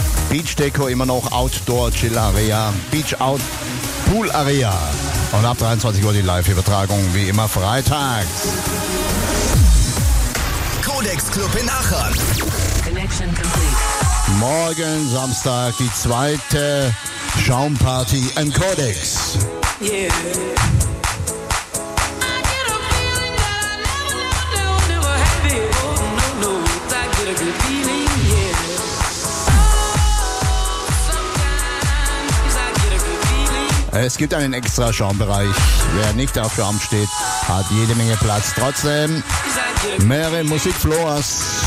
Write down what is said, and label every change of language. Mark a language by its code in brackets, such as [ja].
[en] Beach Deco immer noch Outdoor Chill Area. Beach Out Pool Area. [de] Und ab 23 Uhr die Live-Übertragung, wie immer freitags. Codex Club in Aachen. [en] Connection complete. [de] Morgen Samstag, die zweite Schaumparty im Codex. [en] Yeah. I get a feeling that I never had it. Oh, no, I get a good feeling, yeah. Oh, sometimes I get a good feeling. [de] Es gibt einen extra Schaumbereich. Wer nicht auf Schaum steht, hat jede Menge Platz. Trotzdem, mehrere Musikfloors.